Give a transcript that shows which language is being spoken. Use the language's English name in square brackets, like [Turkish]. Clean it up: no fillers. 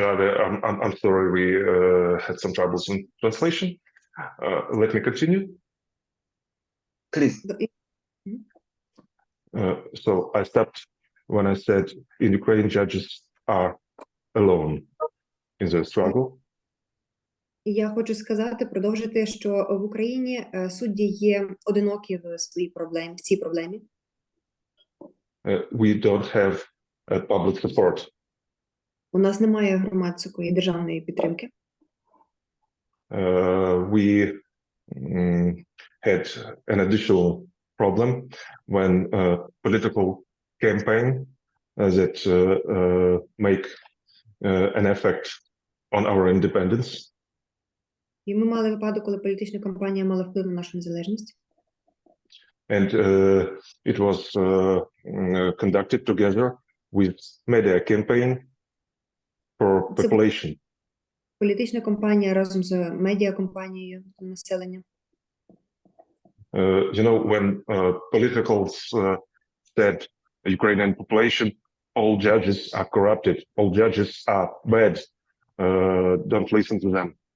[English] Ave, I'm sorry we had some troubles in translation. Let me continue. Please. So I stopped when I said in Ukraine judges are alone in the struggle. [Ukrainian] Я хочу сказати, продовжити, що в Україні судді є одинокі в цій проблемі. [English] We don't have public support. [Ukrainian] У нас немає громадської державної підтримки. [English] We had an additional problem when political campaign that make an effect on our independence. [Ukrainian] І ми мали випадок, коли політична кампанія мала вплив на нашу незалежність. [English] And it was conducted together with media campaign for population. [Ukrainian] Політична кампанія разом з медіакампанією населення. [English] You know, when politicals said Ukrainian population, all judges are corrupted, all judges are bad, don't listen to them.